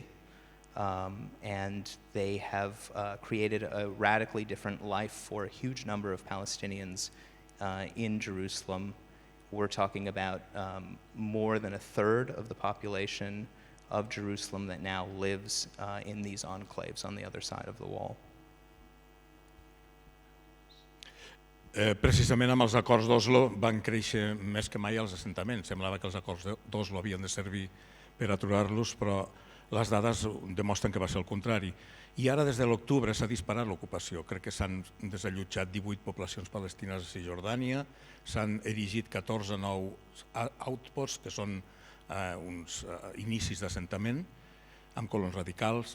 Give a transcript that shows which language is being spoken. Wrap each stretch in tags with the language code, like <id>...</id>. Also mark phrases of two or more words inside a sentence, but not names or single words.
<en>And they have created a radically different life for a huge number of Palestinians in Jerusalem, we're talking about more than a third of the population of Jerusalem that now lives in these enclaves on the other side of the wall.</en> <ca>Precisament amb els acords d'Oslo van créixer més que mai els assentaments. Semblava que els acords d'Oslo havien de servir per aturar-los, però les dades demostren que va ser el contrari. I ara, des de l'octubre, s'ha disparat l'ocupació. Crec que s'han desallotjat 18 poblacions palestines a Cisjordània, s'han erigit 14 nous outposts, que són uns inicis d'assentament, amb colons radicals.</ca>